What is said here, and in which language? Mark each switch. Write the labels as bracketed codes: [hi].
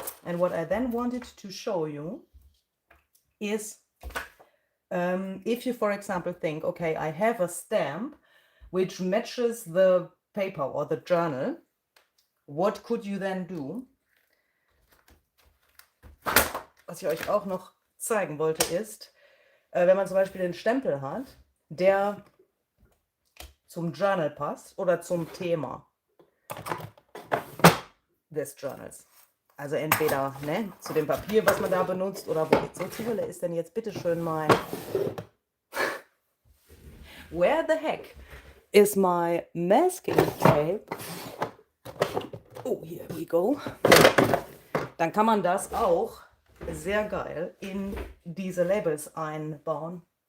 [en] And what I then wanted to show you is if you, for example, think, okay, I have a stamp which matches the paper or the journal, what could you then do? [de] Was ich euch auch noch zeigen wollte ist, wenn man zum Beispiel den Stempel hat, der zum Journal passt oder zum Thema des Journals. Also entweder zu dem Papier, was man da benutzt, oder wo zur Hölle ist denn jetzt bitteschön mein... [en] Where the heck is my masking tape? Oh, here we go. [de] Dann kann man das auch sehr geil in diese Labels einbauen.